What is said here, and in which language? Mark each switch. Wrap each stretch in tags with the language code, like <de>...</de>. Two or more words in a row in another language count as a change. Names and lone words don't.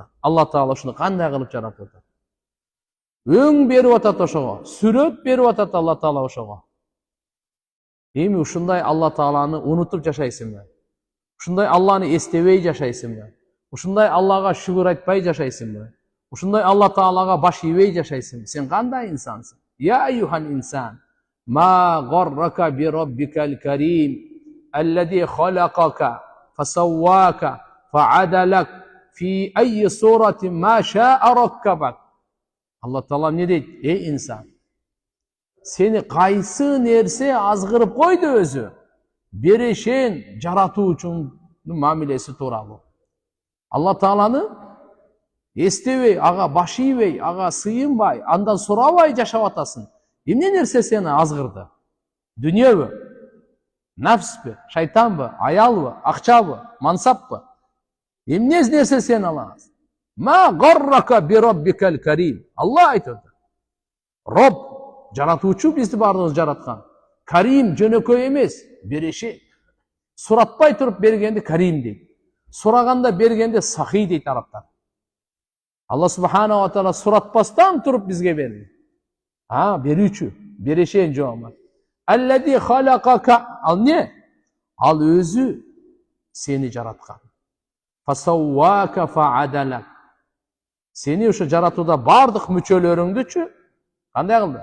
<ky>Алла Таала ушуну кандай кылып жаратып атат? Өң берип атат ошого, сүрөт берип атат Алла Таала ошого. Эми ушундай Алла Тааланы унутуп жашайсыңбы? Ушундай Алланы эстебей жашайсыңбы? Ушундай Аллага шүгүр айтпай жашайсыңбы? Ушундай Алла Таалага баш ийбей жашайсыңбы? Сен кандай инсансың?</ky> <ar>يا أيها الإنسان ما غرك بربك الكريم الذي خلقك فسواك فعدلك في أي صورة ما شاء ركبك.</ar> <ky>Алла Таала не дейт? Эй инсан, сени кайсы нерсе азгырып койду өзү? Берешен жаратуучунун мамилеси тууралуу. Алла Тааланы эстебей, ага баш ийбей, ага сыйынбай, андан сурабай жашап атасың. Эмне нерсе сени азгырды? Дүнүйөбү? Нафспи? Шайтанбы? Аялбы? Акчабы? Мансаппы? Эмне нерсе сени алат?</ky> <ar>ما غرك بربك الكريم.</ar> <ky>Алла айтат. Роб, жаратуучу бизди бардыгыбыз жараткан. Карим жөнөкөй эмес, береши. Суратпай туруп бергенди карим дейт. Сураганда бергенде сахи дейт арабтар. Алла</ky> <ar>سبحانه وتعالى</ar> <ky>суратпастан туруп бизге берди. Берүүчү, берешен жоомат.</ky> <ar>الذي خلقك.</ar> <ky>Ал не? Ал өзү сени жараткан.</ky> <ar>فسواك فعدلك.</ar> <ky>Сени ошо жаратууда бардык мүчөлөрүңдүчү кандай кылды?</ky>